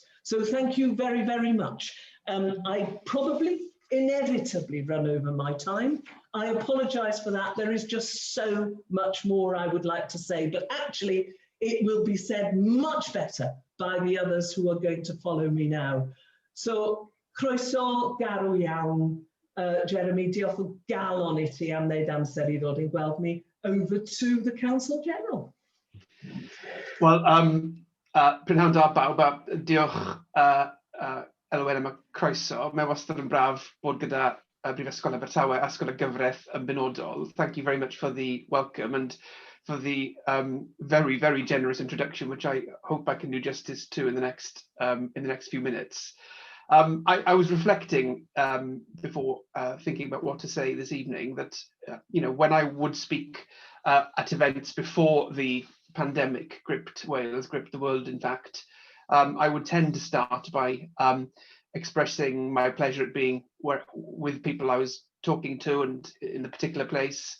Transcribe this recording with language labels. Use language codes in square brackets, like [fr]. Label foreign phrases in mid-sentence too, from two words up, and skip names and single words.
[en] So thank you very, very much. I probably inevitably run over my time. I apologize for that. There is just so much more I would like to say, but actually it will be said much better by the others who are going to follow me now. So, [cy] croeso garw iawn, Jeremy, diolch o galon I ti am wneud amser I ddod i gweld mi. [en] Over to the Counsel General. Well, [cy] prynhawn da bawb, diolch Elwen am y croeso. Mae wastad yn braf bod gyda Brifysgol Abertawe a Ysgol y Gyfraith yn benodol. [en] Thank you very much for the welcome and for the very, very generous introduction, which I hope I can do justice to in the next few minutes. I was reflecting before thinking about what to say this evening that when I would speak at events before the pandemic gripped Wales, gripped the world, in fact, I would tend to start by expressing my pleasure at being with people I was talking to and in the particular place.